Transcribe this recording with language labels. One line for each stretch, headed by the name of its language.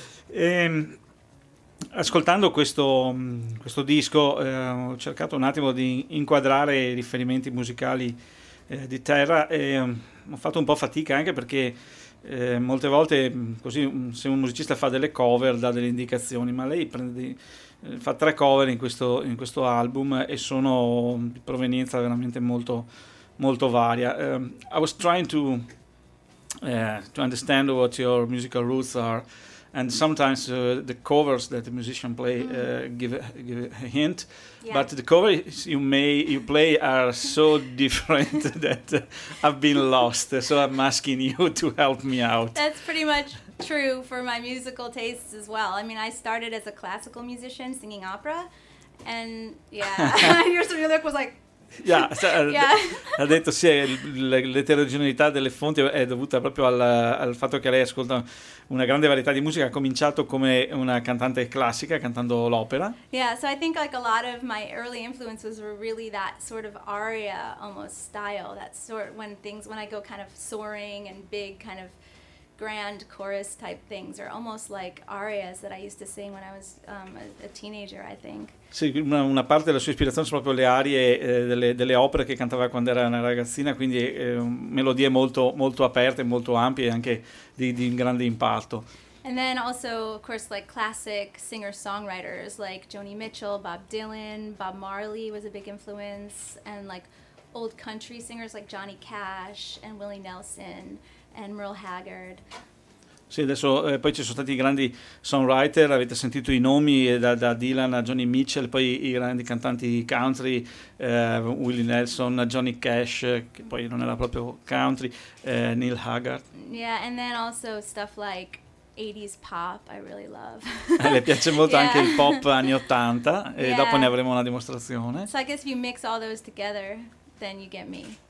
Italian: E, ascoltando questo disco, ho cercato un attimo di inquadrare i riferimenti musicali di Terra e ho fatto un po' fatica, anche perché molte volte così, se un musicista fa delle cover dà delle indicazioni, ma lei fa tre cover in questo album e sono di provenienza veramente molto molto varia.
English: I was trying to understand what your musical roots are, and sometimes the covers that the musician play give a hint, yeah. But the covers you play are so different that I've been lost, so I'm asking you to help me out. That's pretty much true for my musical tastes as well. I mean, I started as a classical musician singing opera, and yeah, your look was like, Yeah, cioè, yeah.
Italian: Ha detto sì, l'eterogeneità delle fonti è dovuta proprio al fatto che lei ascolta una grande varietà di musica. Ha cominciato come una cantante classica cantando l'opera.
English: Yeah, so I think like a lot of my early influences were really that sort of aria almost style, that sort when things when I go kind of soaring and big kind of grand chorus type things are almost like arias that I used to sing when I was a teenager, I think.
Italian: Sì, una parte della sua ispirazione sono proprio le arie delle opere che cantava quando era una ragazzina, quindi melodie molto molto aperte, molto ampie e anche di un grande impatto.
English: And then also, of course, like classic singer-songwriters like Joni Mitchell, Bob Dylan, Bob Marley was a big influence, and like old country singers like Johnny Cash and Willie Nelson and Merle Haggard.
Italian: Sì, adesso poi ci sono stati i grandi songwriter, avete sentito i nomi da Dylan a Joni Mitchell, poi i grandi cantanti country, Willie Nelson, Johnny Cash, che poi non era proprio country, Neil Haggard.
English: Yeah, and then also stuff like 80s pop, I really love.
Italian: Le piace molto yeah. Anche il pop anni 80, e yeah. Dopo ne avremo una dimostrazione.
English: So I guess if you mix all those together, then you get me.